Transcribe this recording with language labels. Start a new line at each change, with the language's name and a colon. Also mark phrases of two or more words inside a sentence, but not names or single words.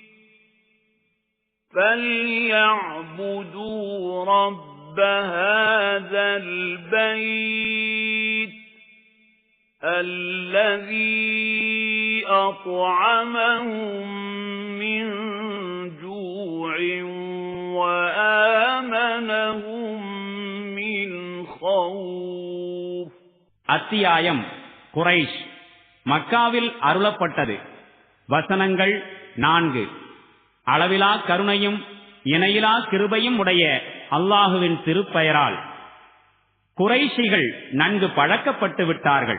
Arabic: فليعبدوا رب هذا البيت الذي أطعمهم من جوع وآمنهم من خوف.
Tamil: அத்தியாயம் குரைஷ். மக்காவில் அருளப்பட்டது. வசனங்கள் 4. அளவிலா கருணையும் இணையிலா கிருபையும் உடைய அல்லாஹுவின் திருப்பெயரால். குறைஷிகள் நன்கு பழக்கப்பட்டு விட்டார்கள்.